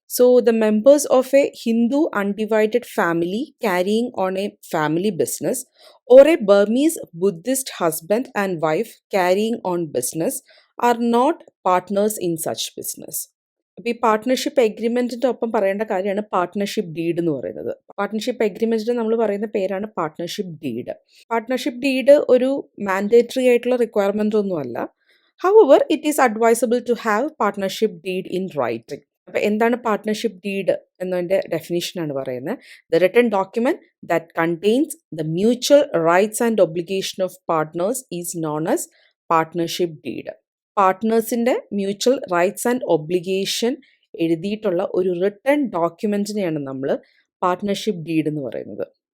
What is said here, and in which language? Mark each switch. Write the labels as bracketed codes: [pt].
[en] So the members of a Hindu undivided family carrying on a family business or a Burmese Buddhist husband and wife carrying on business are not partners in such business. [ml] അപ്പോൾ ഈ partnership എഗ്രിമെൻറ്റിൻ്റെ ഒപ്പം പറയേണ്ട കാര്യമാണ് partnership deed എന്ന് പറയുന്നത്. Partnership എഗ്രിമെൻറ്റിന് നമ്മൾ പറയുന്ന പേരാണ് പാർട്ട്ണർഷിപ്പ് ഡീഡ്. പാർട്ട്ണർഷിപ്പ് ഡീഡ് ഒരു മാൻഡേറ്ററി ആയിട്ടുള്ള റിക്വയർമെൻ്റ് ഒന്നുമല്ല. [en] However, it is advisable to have partnership deed in writing. [ml] അപ്പോൾ എന്താണ് പാർട്ട്ണർഷിപ്പ് ഡീഡ് എന്നതിൻ്റെ ഡെഫിനേഷനാണ് പറയുന്നത്. [en] The written document that contains the mutual rights and obligation of partners is known as partnership deed. [ml] പാർട്ട്നേഴ്സിൻ്റെ mutual rights and obligation എഴുതിയിട്ടുള്ള ഒരു written ഡോക്യുമെൻറ്റിനെയാണ് നമ്മൾ partnership deed എന്ന് പറയുന്നത്.